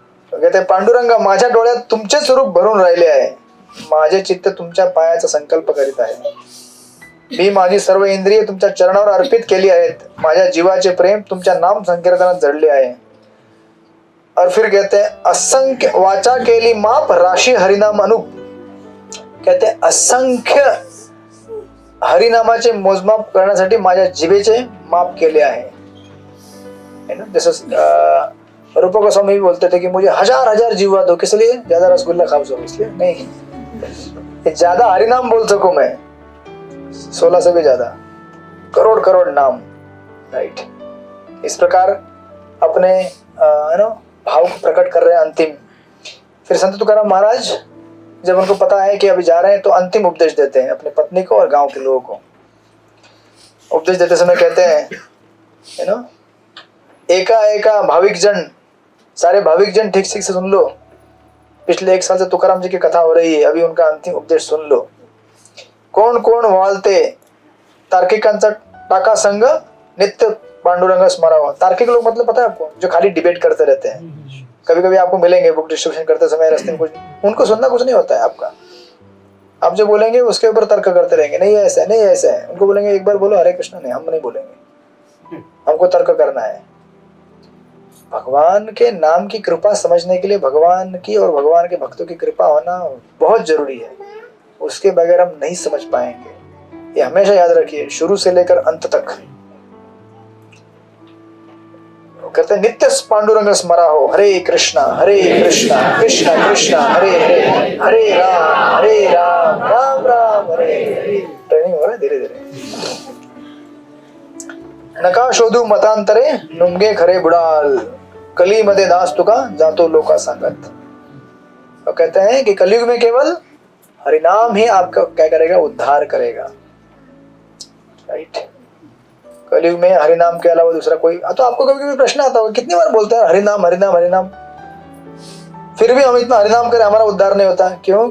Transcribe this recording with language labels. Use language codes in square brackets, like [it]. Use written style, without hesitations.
[hi] तो कहते [mr] पांडुरंगा, माझ्या डोळ्यात तुमचे स्वरूप भरून राहिले आहे, माझे चित्त तुमच्या पायाचा संकल्प करीत आहे। मी माझी सर्व इंद्रिय तुमच्या चरणावर अर्पित केली आहेत. माझ्या जीवाचे प्रेम तुमच्या नाम संकीर्तनात जडले आहे. [hi] और फिर कहते हैं [mr] असंख्य वाचा केली माप राशी हरिनाम अनुप. [hi] कहते हैं [mr] असंख्य हरिनामाचे मोजमाप करण्यासाठी माझ्या जिभेचे माप केले आहे. [hi] जैसे रूप गोस्वामी भी बोलते थे कि मुझे हजार हजार जीवा दो, किस लिए? ज्यादा रसगुल्ला खा सकूं इसलिए नहीं, ज्यादा हरिनाम बोल सकूं मैं, 16 से भी ज्यादा, करोड़ करोड़ नाम. राइट. इस प्रकार अपने भाव को प्रकट कर रहे हैं अंतिम. फिर संत तुकाराम महाराज जब उनको पता है कि अभी जा रहे हैं तो अंतिम उपदेश देते हैं अपनी पत्नी को और गांव के लोगों को. उपदेश देते समय कहते हैं [mr] एका एका भाविक जन, [hi] सारे भाविक जन ठीक ठीक से सुन लो. पिछले 1 साल से तुकाराम जी की कथा हो रही है, अभी उनका अंतिम उपदेश सुन लो. [mr] कोण कोण वाळते तार्किकांचा टाका संग नित्य पांडुरंग स्मरावा. [hi] तार्किक लोग मतलब पता है आपको, जो खाली डिबेट करते रहते हैं. कभी कभी आपको मिलेंगे बुक डिस्ट्रीब्यूशन करते समय रास्ते में, कुछ उनको सुनना कुछ नहीं होता है आपका. आप जो बोलेंगे उसके ऊपर तर्क करते रहेंगे, नहीं ऐसा है, नहीं ऐसा है. उनको बोलेंगे एक बार बोलो हरे कृष्ण, नहीं हम नहीं बोलेंगे, हमको तर्क करना है. भगवान के नाम की कृपा समझने के लिए भगवान की और भगवान के भक्तों की कृपा होना बहुत जरूरी है. उसके बगैर हम नहीं समझ पाएंगे. ये हमेशा याद रखिए, शुरू से लेकर अंत तक. कहते हैं [mr] नित्य पांडुरंग स्मरा हो. [hi] हरे कृष्णा कृष्ण कृष्ण हरे हरे, हरे राम राम राम हरे हरे. ट्रेनिंग हो रहा है धीरे धीरे. [mr] नका शोधू मतांतरे नुंगे खरे बुडाल. कली मध्ये दास तुका जातो लोका सांगत. [hi] तो कहते हैं कि कलयुग में केवल हरिनाम ही आपका क्या करेगा, उद्धार करेगा. राइट. कलयुग में हरिनाम के अलावा दूसरा कोई, तो आपको कभी कभी प्रश्न आता होगा कितनी बार बोलते हैं हरिनाम हरिनाम हरिनाम, फिर भी हम इतना हरिनाम करें हमारा उद्धार नहीं होता. क्यों?